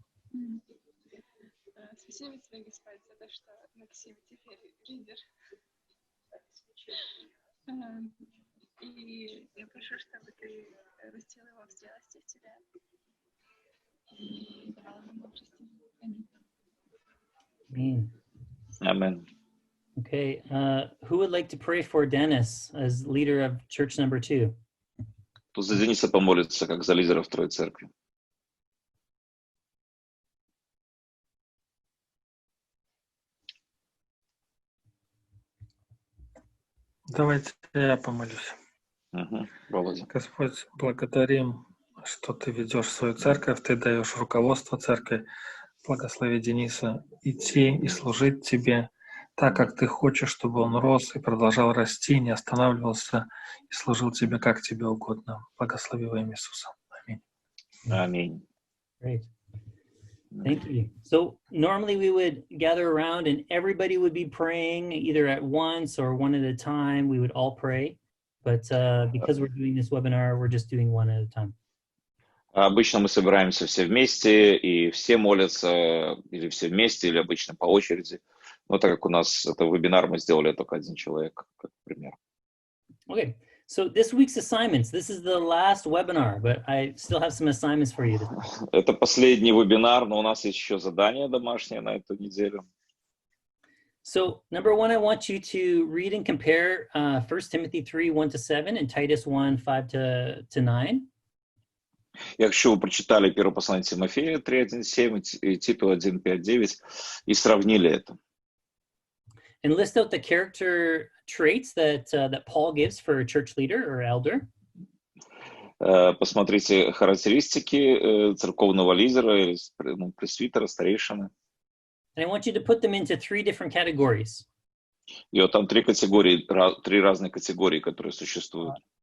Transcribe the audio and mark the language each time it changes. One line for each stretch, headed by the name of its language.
Russian: Спасибо тебе, Господь, за то, что Максим теперь лидер. И я прошу, чтобы ты растил его в зрелости в тебя и давал ему мудрости. Аминь.
English: Amen. Okay, who would like to pray for Dennis as leader of church number 2?
Russian: Тут за Дениса помолится, как за лидера второй церкви. Давайте я помолюсь. Володя. Господь, благодарим, что Ты ведешь свою церковь, Ты даешь руководство церкви. Благослови Дениса идти и служить Тебе так, как Ты хочешь, чтобы он рос и продолжал расти, не останавливался и служил Тебе, как Тебе угодно. Благослови во имя Иисуса. Аминь. Аминь.
English: Great. Thank you. So normally we would gather around and everybody would be praying either at once or one at a time. We would all pray. But because we're doing this webinar, we're just doing one at a time.
Russian: Обычно мы собираемся все вместе, и все молятся, или все вместе, или обычно по очереди. Но так как у нас это вебинар, мы сделали только один человек, как пример.
English: Okay, so this week's assignments. This is the last webinar, but I still have some assignments for you.
Russian: Это последний вебинар, но у нас есть еще задание домашнее на эту неделю.
English: So number one, I want you to read and compare 1 Timothy 3, 1-7 and Titus 1, 5-9.
Russian: Я хочу, чтобы вы прочитали первое послание Тимофея 3:1-7 и Титу 1:5-9 и сравнили это.
English: And list out the character traits that Paul gives for a church leader or elder.
Russian: Посмотрите характеристики церковного лидера или пресвитера, старейшины.
English: And I want you to put them into 3 different categories.
Russian: И вот там 3 категории, 3 разные категории, которые существуют.